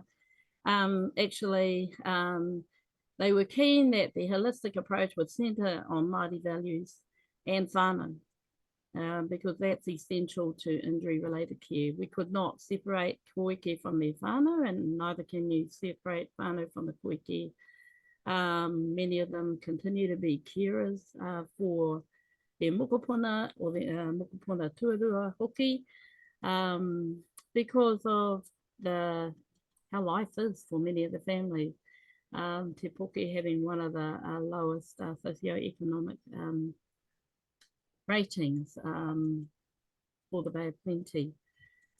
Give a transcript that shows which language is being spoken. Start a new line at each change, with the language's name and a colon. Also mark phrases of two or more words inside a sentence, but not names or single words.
English: Actually, they were keen that the holistic approach would centre on Māori values and whānau, because that's essential to injury-related care. We could not separate koike from their whānau, and neither can you separate whānau from the koike. Many of them continue to be carers for their mokopuna or their
Māori: mokopuna tuarua hoki,
English: because of how life is for many of the families. Te Poke having one of the lowest socioeconomic ratings for the Bay of Plenty.